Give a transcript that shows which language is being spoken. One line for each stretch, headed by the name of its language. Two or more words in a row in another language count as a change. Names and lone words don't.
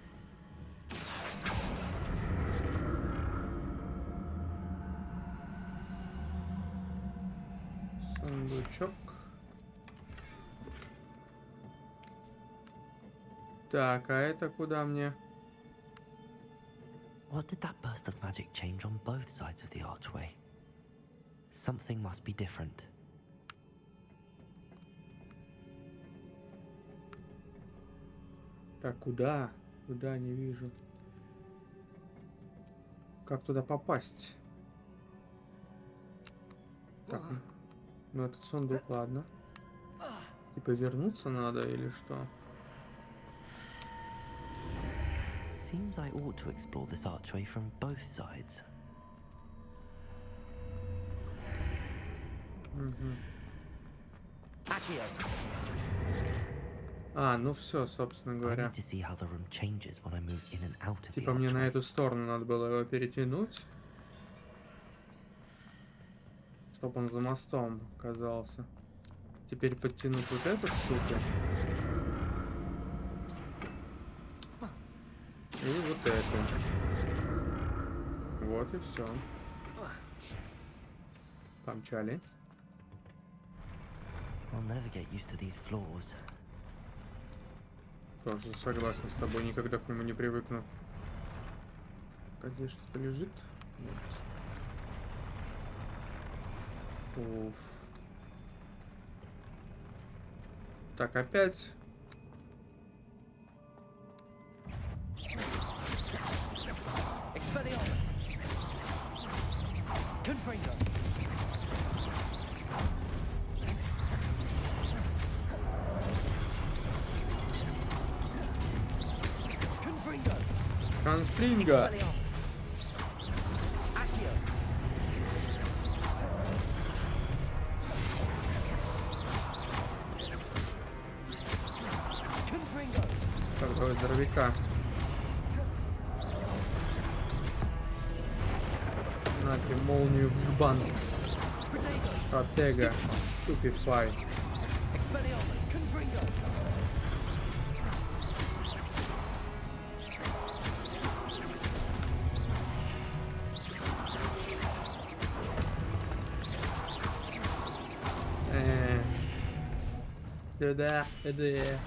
Russian: Сундучок. Так, а это куда мне?
English: What did that burst of magic change on both sides of the archway? Something must be different.
Russian: Так, куда? Куда, не вижу. Как туда попасть? Так, ну этот сундук, ладно. Типа вернуться надо или что?
English: Seems I ought to explore this archway from both sides.
Russian: Угу. Accio! А, ну все, собственно
English: I
Russian: говоря.
English: need to see how the room changes when I move in and out of the
Russian: Типа мне на
English: archway.
Russian: эту сторону надо было его перетянуть, чтобы он за мостом оказался. Теперь подтянуть вот эту штуку. И вот эту. Вот и все. Помчали.
English: I'll never get used to these floors.
Russian: Тоже согласен с тобой, никогда к нему не привыкну. А здесь что-то лежит? Нет. Уф. Так, опять. Expelliarmus! Confringo! Confringo! Конфлинга. Expelliarmus! Accio! Confringo! Так, давай здоровяка. На-ка, молнию в жбан. Protego! Протега. Ступифай. Expelliarmus! Confringo! Сюда, иди.